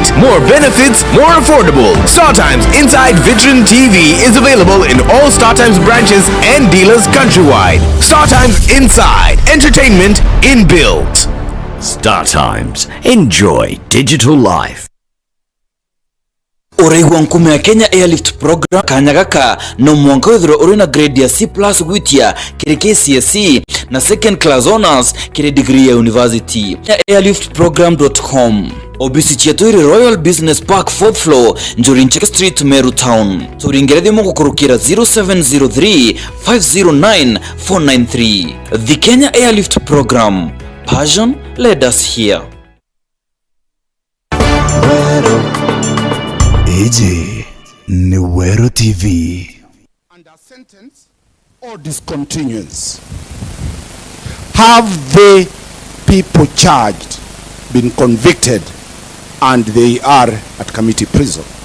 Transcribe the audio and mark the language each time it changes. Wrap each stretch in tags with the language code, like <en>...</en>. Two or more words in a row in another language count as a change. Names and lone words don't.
<en>More benefits, more affordable. StarTime's inside Vitron TV is available in all StarTime's branches and dealers countrywide. StarTime's inside. Entertainment inbuilt. StarTimes. Enjoy digital life.</en> <mer>Oreigwa nkume ya Kenya Airlift Program kanyagaka no mwanka withro urina grade ya C+ gwitia kiri KCSE na</mer> <en>second class honors</en> <mer>kiri degree ya university. airliftprogram.com. Obisi chiaturi Royal Business Park 4th floor Njorincheka Street, Meru Town. Turingeredi mungu kurukira 0703 509 493.</mer> <en>The Kenya Airlift Program. Passion led us here. AJ Meru TV. Under sentence or discontinuance, have the people charged been convicted and they are at committee prison?</en>